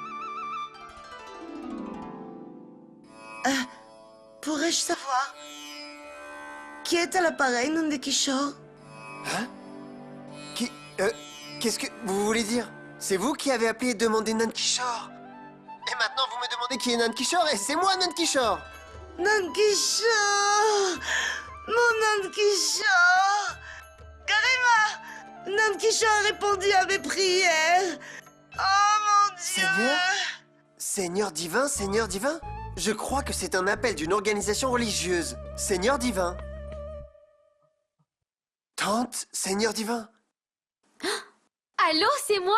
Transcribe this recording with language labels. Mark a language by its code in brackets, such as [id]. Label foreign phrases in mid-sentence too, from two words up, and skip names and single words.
[fr] Pourrais-je savoir? Qui est à l'appareil, Nandi Kishore? Hein? Qu'est-ce que vous voulez dire? C'est vous qui avez appelé et demandé Nand Kishore? Et maintenant vous me demandez qui est Nand Kishore et c'est moi Nand Kishore! Nand Kishore! Mon Nand Kishore! Garima! Nand Kishore a répondu à mes prières! Oh mon Dieu! Seigneur divin, Seigneur divin? Je crois que c'est un appel d'une organisation religieuse. Seigneur divin. Tante, Seigneur divin. Allô, c'est moi.